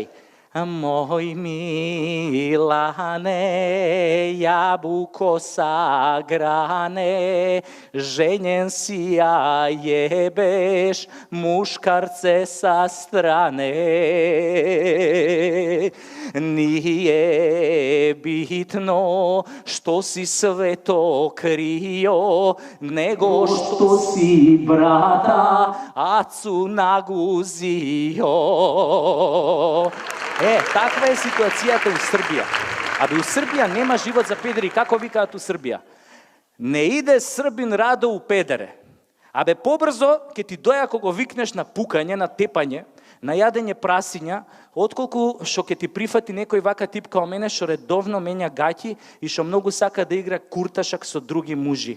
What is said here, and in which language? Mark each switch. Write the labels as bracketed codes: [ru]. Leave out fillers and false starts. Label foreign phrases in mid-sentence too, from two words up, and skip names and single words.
[sr] Moj Milane, jabuko sagrane, ženjen si, ja jebeš muškarce sa strane. Nije bitno što si sve to krio, nego što si brata acu naguzio. [mk] Таква е ситуацијата у Србија. Абе, у Србија нема живот за педери. Како викаат у Србија? [sr] Не иде Србин радо у педере. [mk] Абе, побрзо ке ти доја кога го викнеш на пукање, на тепање, на јадење прасиња, отколку што ке ти прифати некој вака тип као мене што редовно менја гаќи и што многу сака да игра курташак со други мужи.